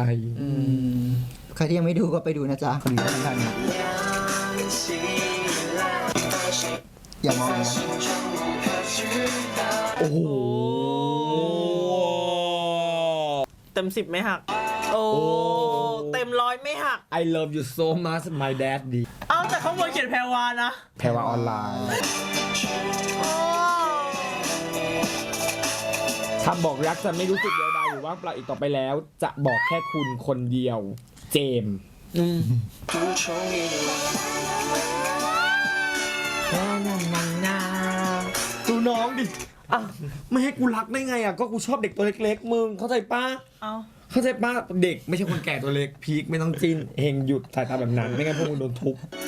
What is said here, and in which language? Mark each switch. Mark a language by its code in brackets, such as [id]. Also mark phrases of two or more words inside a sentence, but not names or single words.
[th] ใครที่ยังไม่ดูก็ไปดูนะจ๊ะคนนี้ก็สำคัญนะอย่ามองนะ โอ้โห เต็ม 10ไม่หัก โอ้ เต็ม100ไม่หัก [en] I love you so much my daddy [th] เอาแต่ข้างบนเขียนแพรวานะ แพรวาออนไลน์คำบอกรักจะไม่รู้สึกเดียวดายหรือว่างเปล่าอีกต่อไปแล้ว จะบอกแค่คุณคนเดียว เจมส์ [zh] 补充一个 [th] ดูน้องดิอ่ะไม่ให้กูรักได้ไงอ่ะก็กูชอบเด็กตัวเล็กๆมึงเข้าใจป้า เอา เข้าใจป้าเด็กไม่ใช่คนแก่ตัวเล็กพีคไม่ต้องจิ้นเฮงหยุดสายตาแบบนั้นไม่งั้นพวกมึงโดนทุบ